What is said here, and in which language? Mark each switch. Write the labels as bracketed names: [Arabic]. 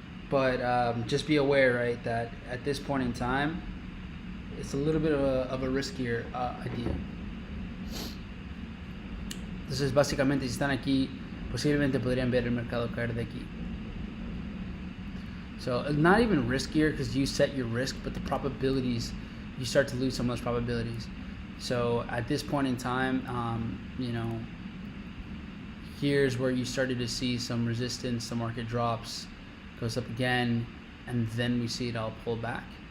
[English] But just be aware, right, that at this point in time, it's a little bit of a riskier idea. [Spanish] Entonces, básicamente, si están aquí, posiblemente podrían ver el mercado caer de aquí. [English] So, not even riskier because you set your risk, but the probabilities, you start to lose some of those probabilities. So, at this point in time, you know, here's where you started to see some resistance, the market drops, goes up again, and then we see it all pull back.